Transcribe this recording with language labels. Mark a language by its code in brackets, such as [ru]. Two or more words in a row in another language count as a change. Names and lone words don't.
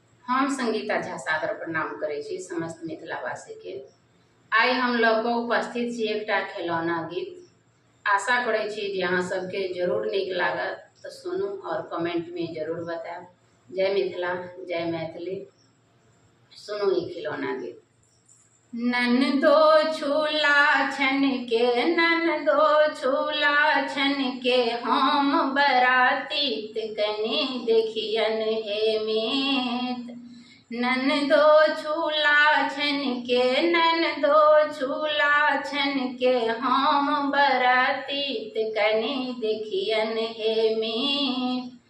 [mai] हम संगीता झा सादर प्रणाम करै छी समस्त मिथिलावासी के। आइ हम लऽ कऽ उपस्थित छी एकटा खिलौना गीत। आशा करै छी जे अहाँ सबके जरूर नीक लागत, तो सुनू और कमेंट में जरूर बताएब। जय मिथिला, जय मैथिली। सुनू ई खिलौना गीत। ननदो छूला छन के, ननदो छूला छन के, हम बरातीत कनी देखियन हे मीत। ननदो छूला छन के, ननदो छूला छन के, हम बरातीत कनी देखियन हे मीत।